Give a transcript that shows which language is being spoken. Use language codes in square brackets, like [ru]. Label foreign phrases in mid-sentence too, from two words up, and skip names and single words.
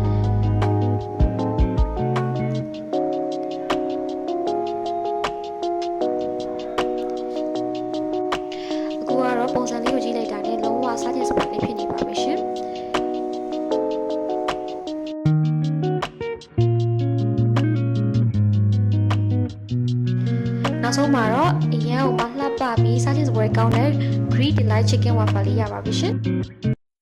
[my] အခုကတော့ပုံစံလေးကိုကြည့်လိုက်တာနဲ့လုံးဝစားခြင်းစပါလေးဖြစ်နေပါမယ်ရှင်နောက်ဆုံးမှာတော့အရန်ကိုမလှပပြီးစားခြင်းစပွဲကောင်းတဲ့ [en] Greek delight chicken waffle [my] လေးရပါပြီရှင်